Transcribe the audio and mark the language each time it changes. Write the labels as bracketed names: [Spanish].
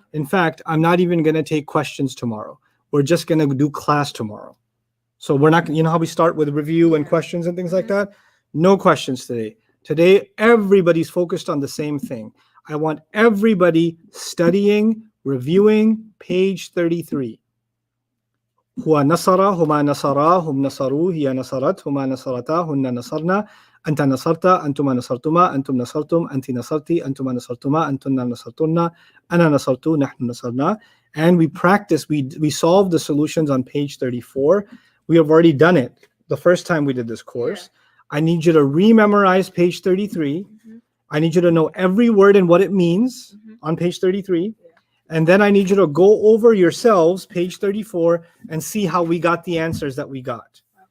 [English] In fact, I'm not even going to take questions tomorrow. We're just going to do class tomorrow. So we're not, you know how we start with review and questions and things like that? No questions today. Today, everybody's focused on the same thing. I want everybody studying, reviewing page 33. [Arabic] هو نصر هما نصرا هم نصروا هي نصرت هما نصرتا هن نصرنا أنت نصرت أنتما نصرتما أنتم نصرتم أنت نصرتي أنتما نصرتما أنتن نصرتن أنا نصرت نحن نصرنا. [English] And we practice, we solve the solutions on page 34. We have already done it the first time we did this course. I need you to rememorize page 33. I need you to know every word and what it means on page 33. And then I need you to go over yourselves, page 34, and see how we got the answers that we got.